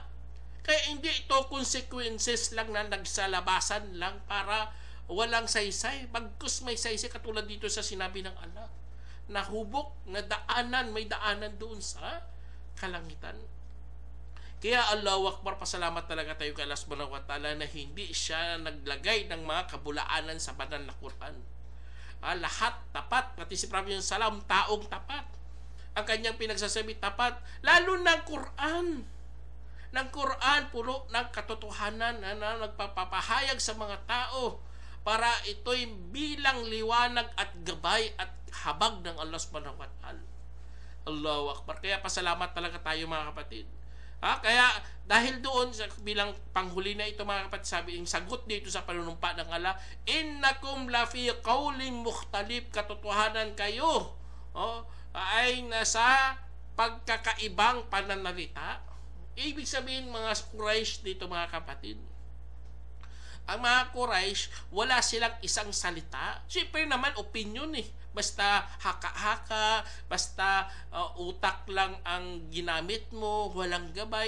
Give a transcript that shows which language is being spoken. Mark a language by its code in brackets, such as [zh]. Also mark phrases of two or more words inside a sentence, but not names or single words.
[tl] Kaya hindi ito consequences lang na nagsalabasan lang para walang saysay. Bagkus may saysay katulad dito sa sinabi ng Allah. Nahubok na daanan, may daanan doon sa kalangitan. [ar] Kaya الله أكبر, [tl] pasalamat talaga tayo kay Allah [ar] سبحانه وتعالى [tl] na hindi siya naglagay ng mga kabulaanan sa banal na Quran. Lahat tapat, pati si Prophet Salam, taong tapat. Ang kanyang pinagsasabi tapat, lalo ng Quran. Ng Quran, puno ng katotohanan na nagpapahayag sa mga tao para ito'y bilang liwanag at gabay at habag ng Allah [ar] سبحانه وتعالى. الله أكبر. [tl] Kaya pasalamat talaga tayo mga kapatid. Kaya dahil doon bilang panghuli na ito mga kapatid, sabi yung sagot dito sa panunumpa ng Allah, [ar] إنكم لفي قول مختلف, [tl] katotohanan kayo ay nasa pagkakaibang pananalita. Ibig sabihin mga Quraysh dito mga kapatid, ang mga Quraysh, wala silang isang salita. Siyempre naman, opinion Basta haka-haka, basta utak lang ang ginamit mo, walang gabay.